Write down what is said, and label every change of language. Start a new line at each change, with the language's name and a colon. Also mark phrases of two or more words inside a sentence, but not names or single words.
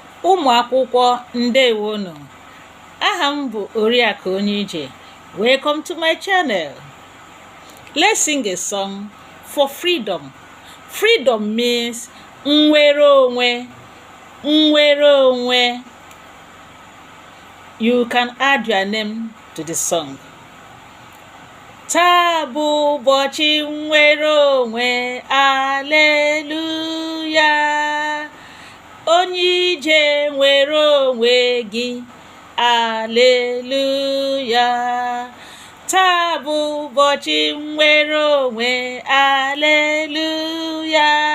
Igbo: Ụmụ akwụkwọ, ndewonu. Aha m bụ Oriakụ Onyeije.
English: Welcome to my channel. Let's sing a song for freedom. Freedom means
Igbo: nnwere onwe. Nnwere onwe.
English: You can add your name to the song.
Igbo: Taa bụ ụbọchị nnwere onwe, aleluya. Onye ije nwere onwe gị, aleluya. Taa bụ ụbọchị nnwere onwe, aleluya.